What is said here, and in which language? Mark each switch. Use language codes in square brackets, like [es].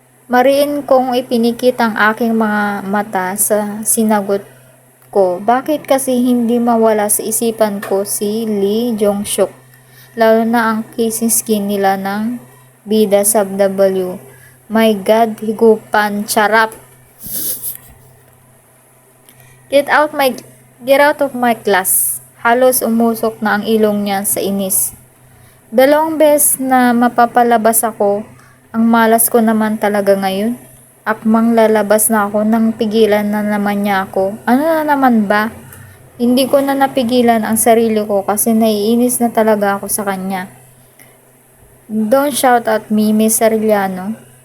[tl] Mariin kong ipinikit ang aking mga mata sa sinagot ko, bakit kasi hindi mawala sa isipan ko si Lee Jong-suk? Lalo na ang kissing skin nila ng bida sa W. [en] My God, higupan, charap! Get out my Get out of my class. [tl] Halos umusok na ang ilong niya sa inis. 2 beses na mapapalabas ako, ang malas ko naman talaga ngayon. Akmang lalabas na ako nang pigilan na naman niya ako. Ano na naman ba? Hindi ko na napigilan ang sarili ko kasi naiinis na talaga ako sa kanya. [en] Don't shout at me, Miss Arellano.